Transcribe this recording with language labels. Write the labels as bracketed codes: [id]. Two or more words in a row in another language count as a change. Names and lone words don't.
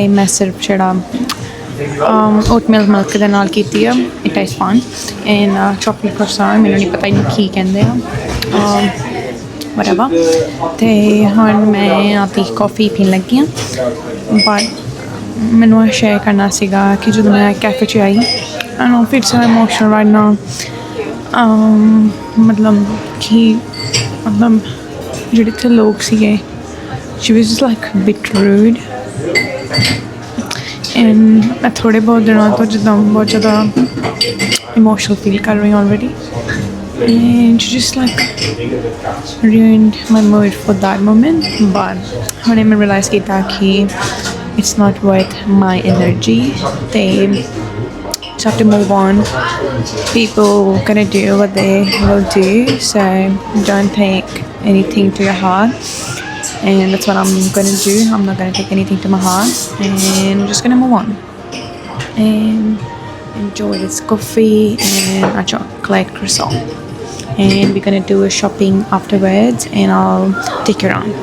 [pa] ਮੈਂ ਸਿਰਫ ਜਿਹੜਾ [en] oat milk [pa] ਦੇ ਨਾਲ ਕੀਤੀ ਆ [en] it is fun and chocolate [pa] croissant ਮੈਨੂੰ ਨਹੀਂ ਪਤਾ ਇਹਨੂੰ ਕੀ ਕਹਿੰਦੇ ਆ whatever ਤੇ ਹੁਣ ਮੈਂ ਆਪਣੀ ਕੌਫੀ ਪੀਣ ਲੱਗੀ ਹਾਂ ਬਟ ਮੈਨੂੰ ਇਹ ਸ਼ੇਅਰ ਕਰਨਾ ਸੀਗਾ ਕਿ ਜਦੋਂ ਮੈਂ ਕੈਫੇ 'ਚ ਆਈ [en] I know [pa] ਫਿਰ [en] so emotional right now [pa] ਮਤਲਬ ਜਿਹੜੇ ਇੱਥੇ ਲੋਕ ਸੀਗੇ [en] she was just like a bit rude and [pa] ਮੈਂ ਥੋੜ੍ਹੇ ਬਹੁਤ ਦਿਨਾਂ ਤੋਂ ਜਿੱਦਾਂ ਬਹੁਤ ਜ਼ਿਆਦਾ [en] emotional feel [pa] ਕਰ ਰਹੀ [en] already and she just like ruined my mood for that moment but [pa] ਹੁਣੇ ਮੈਂ [en] realize [pa] ਕੀਤਾ ਕਿ [en] it's not worth my energy they just have to move on people gonna do what they will do so don't take anything to your heart and that's what I'm gonna do. I'm not gonna take anything to my heart and I'm just gonna move on and enjoy this coffee and a chocolate croissant and we're gonna do a shopping afterwards and I'll take you around.